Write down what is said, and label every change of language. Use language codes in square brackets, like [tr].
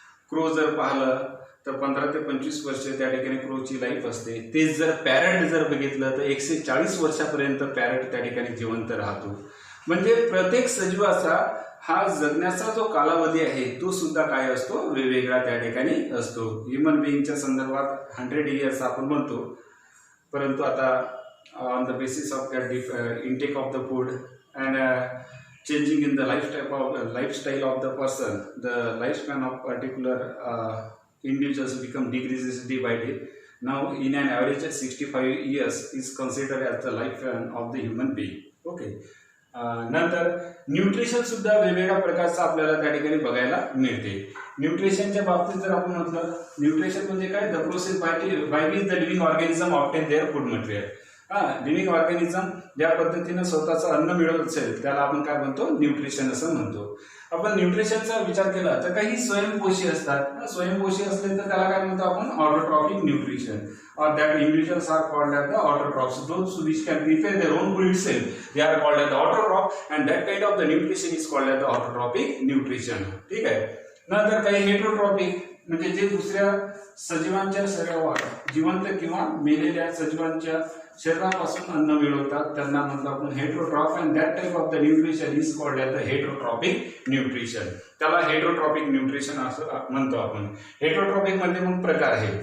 [mr] Crow जर पाहिलं तर 15 ते 25 वर्ष त्या ठिकाणी क्रोची लाईफ असते. तेच जर पॅरट जर बघितलं तर 140 वर्षापर्यंत पॅरट त्या ठिकाणी जिवंत राहतो. म्हणजे प्रत्येक सजीवाचा हा जगण्याचा जो कालावधी आहे तो सुद्धा काय असतो, वेगवेगळा त्या ठिकाणी असतो. ह्युमन बिईंगच्या संदर्भात 100 इयर्स आपण म्हणतो, परंतु आता [en] on the basis of the intake of the food and changing in the lifestyle of the person, the lifespan of particular individuals decreases day by day. Now in an average 65 years is considered as the lifespan of the human being. Okay. [mr] नंतर nutrition सुद्धा वेगवेगळ्या प्रकारचं आपल्याला त्या ठिकाणी बघायला मिळते. न्यूट्रिशनच्या बाबतीत जर आपण म्हटलं, न्यूट्रिशन म्हणजे काय, [en] The process by which the living organism obtain their food material. [mr] Living organism ज्या पद्धतीनं स्वतःचं अन्न मिळवत असेल त्याला आपण काय म्हणतो, न्यूट्रिशन असं म्हणतो. आपण न्यूट्रिशनचा विचार केला तर काही स्वयंपोषी असतात. स्वयंपोषी असले तर त्याला काय म्हणतो आपण, autotrophic nutrition, [en] or that individuals are called as the autotrophs. Those which can prepare their own food itself, they are called as the autotroph, and that kind of the nutrition is called as the autotrophic nutrition. [mr] ठीक आहे. नंतर काही heterotrophic म्हणजे जे दुसऱ्या सजीवांच्या शरीरावर, जिवंत किंवा मेलेल्या सजीवांच्या शरीरापासून अन्न मिळवतात, त्यांना म्हणतो आपण heterotroph, [en] And that type of the nutrition is called as the heterotropic nutrition. [mr] त्याला हेटरोट्रॉपिक न्यूट्रिशन असं म्हणतो आपण. हेटरोट्रॉपिक मध्ये मग प्रकार आहे.